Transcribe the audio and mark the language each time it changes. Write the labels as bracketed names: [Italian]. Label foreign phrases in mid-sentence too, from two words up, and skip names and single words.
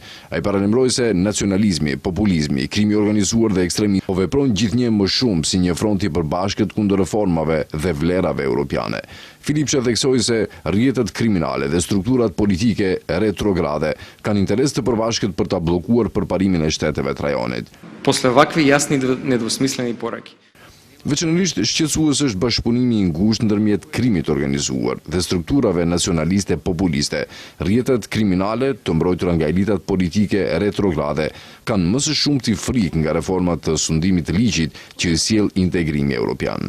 [Albanian] Ai paralajmëroi se nacionalizmi, populizmi, krimi organizuar dhe ekstremizmi po veprojnë gjithnjë më shumë si një front i përbashkët kundër reformave dhe vlerave europiane. Filipçe theksoi se rrjetet kriminale dhe strukturat politike retrograde kanë interes të përbashkët për ta bllokuar përparimin e shteteve të rajonit. [Macedonian] После вакви јасни недвусмислени пораки. [Albanian] Veçanërisht shqetësues është bashkëpunimi i ngushtë ndërmjet krimit organizuar dhe strukturave nacionaliste populiste. Rrjetet kriminale të mbrojtura nga elitat politike retrograde kanë më së shumti frikë nga reformat të sundimit të ligjit që sjell integrimi evropian.